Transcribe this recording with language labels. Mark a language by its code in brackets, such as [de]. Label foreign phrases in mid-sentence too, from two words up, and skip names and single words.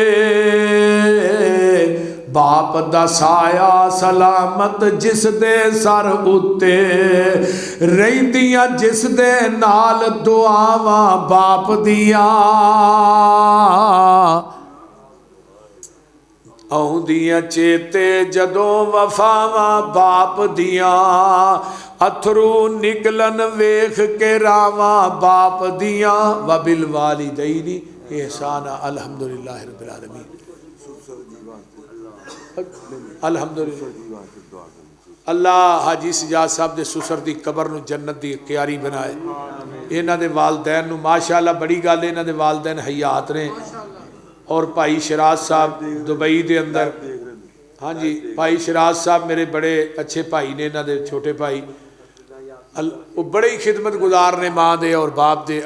[pa] ਬਾਪ ਦਾ ਸਾਇਆ ਸਲਾਮਤ ਜਿਸ ਦੇ ਸਿਰ ਉੱਤੇ, ਰਹਿੰਦੀਆਂ ਜਿਸ ਦੇ ਨਾਲ ਦੁਆਵਾਂ ਬਾਪ ਦੀਆਂ, ਆਉਂਦੀਆਂ ਚੇਤੇ ਜਦੋਂ ਵਫ਼ਾਵਾਂ ਬਾਪ ਦੀਆਂ, ਅੱਥਰੂ ਨਿਕਲਣ ਵੇਖ ਕੇ ਰਾਹਵਾਂ ਬਾਪ ਦੀਆਂ, [ar] وبالوالدين إحسانا. الحمد لله رب العالمين. الحمد لله. [pa] ਅੱਲਾਹ ਹਾਜੀ ਸੱਜਾਦ ਸਾਹਬ ਦੇ ਸੁਸਰ ਦੀ ਕਬਰ ਨੂੰ ਜੰਨਤ ਦੀ ਕਿਆਰੀ ਬਣਾਏ, ਇਨ੍ਹਾਂ ਦੇ ਵਾਲਦੈਨ ਨੂੰ ਮਾਸ਼ਾਅੱਲਾਹ ਬੜੀ ਗੱਲ, ਇਨ੍ਹਾਂ ਦੇ ਵਾਲਦੈਨ ਹਯਾਤ ਨੇ, ਔਰ ਭਾਈ ਸ਼ਰਾਜ ਸਾਹਬ ਦੁਬਈ ਦੇ ਅੰਦਰ, ਹਾਂ ਜੀ ਭਾਈ ਸ਼ਰਾਜ ਸਾਹਬ ਮੇਰੇ ਬੜੇ ਅੱਛੇ ਭਾਈ ਨੇ, ਇਨ੍ਹਾਂ ਦੇ ਛੋਟੇ ਭਾਈ ਵੋ ਬੜੇ ਹੀ ਖ਼ਿਦਮਤ ਗੁਜ਼ਾਰ ਨੇ ਮਾਂ ਦੇ ਔਰ ਬਾਪ ਦੇ।